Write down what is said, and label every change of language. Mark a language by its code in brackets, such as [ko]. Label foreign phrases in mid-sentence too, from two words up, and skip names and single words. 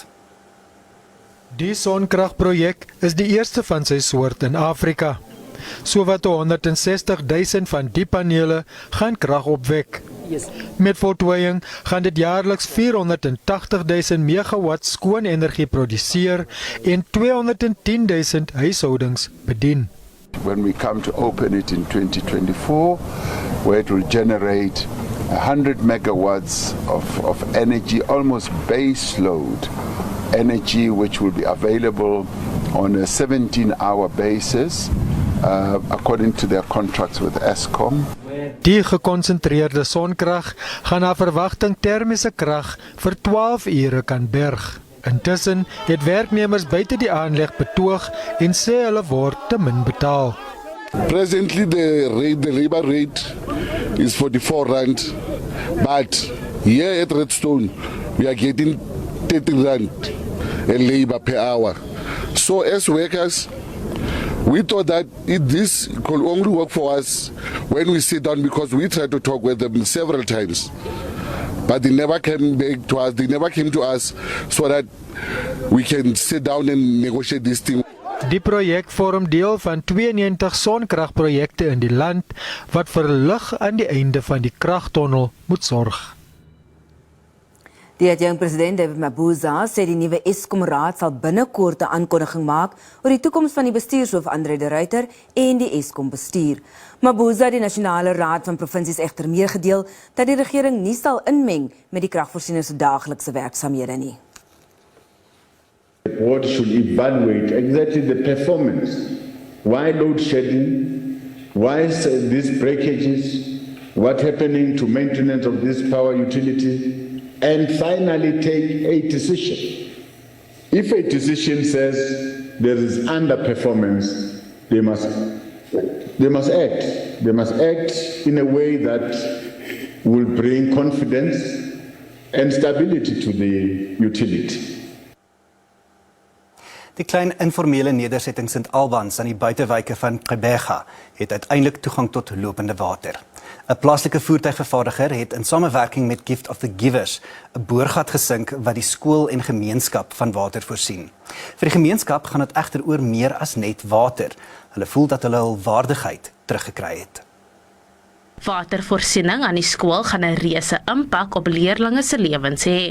[af] Die sonkragprojek is die eerste van sy soort in Afrika. Sowat 160.000 van die panele gaan krag opwek. Met voltooiing gaan dit jaarliks 480.000 megawatt skoon energie produseer en 210.000 huishoudings bedien. [en] When we come to open it in 2024, where it will generate 100 megawatts of energy, almost base load energy, which will be available on a 17-hour basis. according to their contracts with Eskom. [af] Die gekonsentreerde sonkrag gaan na verwagting termiese krag vir 12 ure kan berg. Intussen het werknemers buite die aanleg betoog en sê hulle word te min betaal. [en] Presently the labor rate is 44 rand, but here at Redstone we are getting 30 rand a labor per hour. So as workers, we thought that this could only work for us when we sit down, because we tried to talk with them several times. But they never came back to us, they never came to us so that we can sit down and negotiate this thing. [af] Die projek vorm deel van 92 sonkragprojekte in die land wat vir lig aan die einde van die kragtonnel moet sorg. Die adjunkt president David Mabuza sê die nuwe Eskom-raad sal binnekort 'n aankondiging maak oor die toekoms van die bestuurshoof Andre de Ruyter en die Eskom-bestuur. Mabuza het die Nasionale Raad van Provinsies egter meegedeel dat die regering nie sal inmeng met die kragvoorsieners se daaglikse werksamehede nie. [en] The board should evaluate exactly the performance. Why load shedding? Why these breakages? What happening to maintenance of this power utility? And finally take a decision. If a decision says there is underperformance, they must act. They must act in a way that will bring confidence and stability to the utility. [af] Die klein informele nedersetting St. Albans aan die buitewyke van Gqeberha het uiteindelik toegang tot lopende water. 'n Plaaslike voertuigvervaardiger het in samewerking met Gift of the Givers 'n boorgat gesink wat die skool en gemeenskap van water voorsien. Vir die gemeenskap gaan dit egter oor meer as net water. Hulle voel dat hulle hul waardigheid teruggekry het. Watervoorsiening aan die skool gaan 'n reuse impak op leerdlinge se lewens hê.